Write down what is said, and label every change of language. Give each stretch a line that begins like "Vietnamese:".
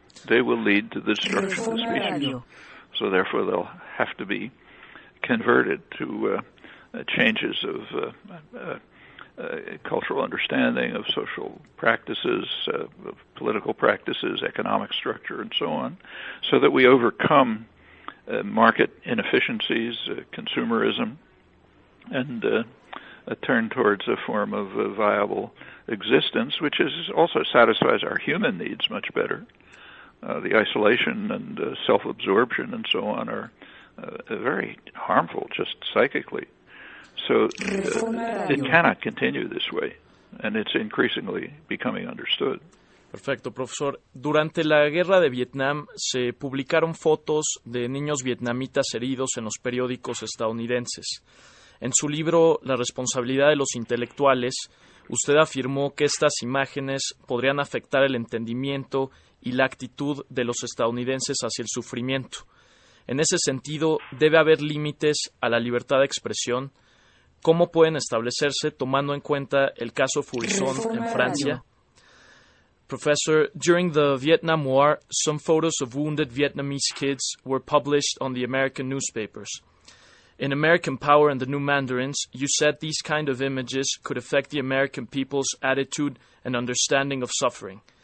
English: They will lead to the destruction of the species. So therefore they'll have to be converted to changes of cultural understanding, of social practices, of political practices, economic structure, and so on, so that we overcome market inefficiencies, consumerism, and turn towards a form of viable existence, which also satisfies our human needs much better. The isolation and self-absorption and so on are very harmful just psychically. So it cannot continue this way, and it's increasingly becoming understood.
Spanish: Perfecto, profesor. Durante la guerra de Vietnam se publicaron fotos de niños vietnamitas heridos en los periódicos estadounidenses. En su libro La responsabilidad de los intelectuales, usted afirmó que estas imágenes podrían afectar el entendimiento y la actitud de los estadounidenses hacia el sufrimiento. En ese sentido, ¿debe haber límites a la libertad de expresión? ¿Cómo pueden establecerse tomando en cuenta el caso Faurisson en Francia?
English: Professor, during the Vietnam War, some photos of wounded Vietnamese kids were published on the American newspapers. In American Power and the New Mandarins, you said these kind of images could affect the American people's attitude and understanding of suffering.